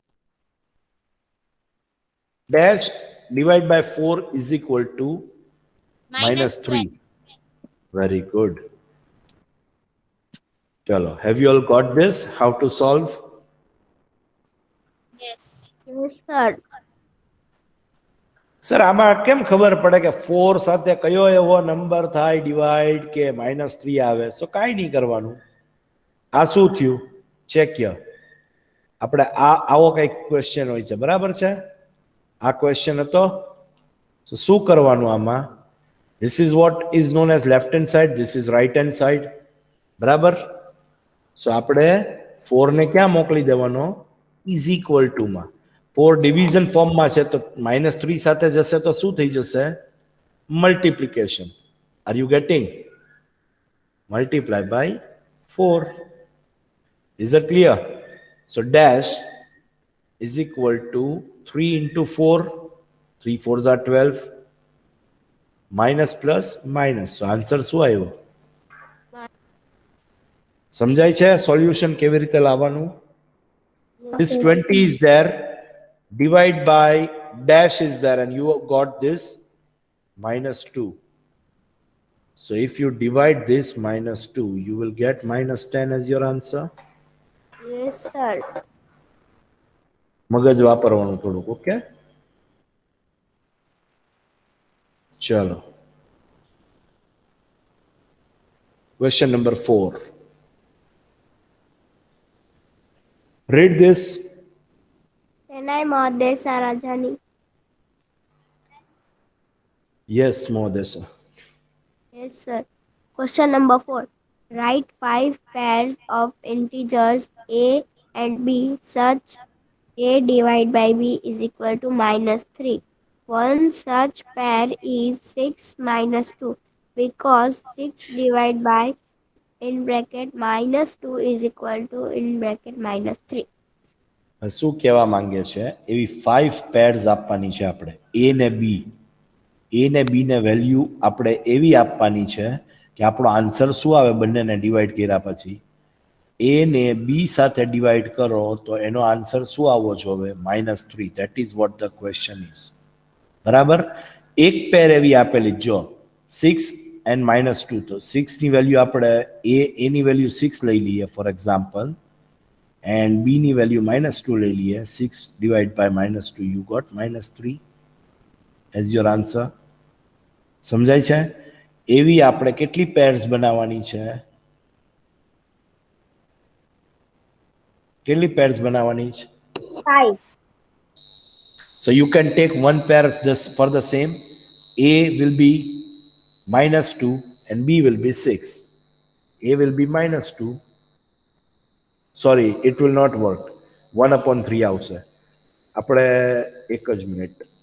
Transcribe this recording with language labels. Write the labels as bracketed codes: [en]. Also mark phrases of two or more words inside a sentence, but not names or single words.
[en] Dash divided by 4 is equal to minus -3. 12 Very good. Chalo, have you all got this? How to solve? yes Yes, sir. [gu] સર આમાં કેમ ખબર પડે કે 4 સાથે કયો એવો નંબર થાય ડિવાઈડ કે -3 આવે? સો કાંઈ નહીં કરવાનું. આ શું થયું? [en] check year. [gu] આપણે આવો કંઈક ક્વેશ્ચન હોય છે, બરાબર છે? આ ક્વેશ્ચન હતો. સો શું કરવાનું આમાં? [en] This is what is known as left hand side, this is right hand side. [gu] બરાબર? સો આપણે 4 ને ક્યાં મોકલી દેવાનો? [en] is equal to માં. [gu] 4 ડિવિઝન ફોર્મમાં છે તો -3 સાથે જશે તો શું થઈ જશે? [en] multiplication. are you getting? multiply by 4. Is that clear? So dash is equal to 3 into 4. 3 4s are 12. Minus plus minus. So answer [gu] શું આવ્યો? સમજાય છે સોલ્યુશન કેવી રીતે લાવવાનું? [en] This 20 is there, divide by dash is there, and you got this -2. So if you divide this -2, you will get -10 as your answer. Yes, sir. [gu] મગજ વાપરવાનું થોડુંક, ઓકે? ચલો. [en] Question number 4. Read this. Chennai Mahadesa Rajani. Yes, Modesa. Yes, sir. Question number 4. Write 5 pairs of integers a and b such a divided by b is equal to -3. One such pair is 6 minus 2 because 6 divided by in bracket -2 is equal to in bracket -3. [gu] શું કહેવા માંગે છે? એવી 5 pairs આપવાની છે આપણે, a ને b. a ને b ને વેલ્યુ આપણે એવી આપવાની છે કે આપણો આન્સર શું આવે બંનેને ડિવાઈડ કર્યા પછી? a ને b સાથે ડિવાઈડ કરો તો એનો આન્સર શું આવવો જોઈએ? [en] -3. that is what the question is. બરાબર? [gu] એક પેર એવી આપેલી, જો 6 and -2, તો 6 ની વેલ્યુ આપણે a ની વેલ્યુ 6 લઈ લઈએ [en] for example, [gu] and b ની વેલ્યુ -2 લઈ લઈએ. [en] 6 divided by -2, you got -3 as your answer. [gu] સમજાય છે? એવી આપણે કેટલી પેર્સ બનાવવાની છે? કેટલી પેર્સ બનાવવાની છે? 5. [en] So you can take one pair just for the same. A will be -2 and B will be 6. A will be -2. Sorry, it will not work. [gu] 1/3 આવશે. આપણે એક જ મિનિટ.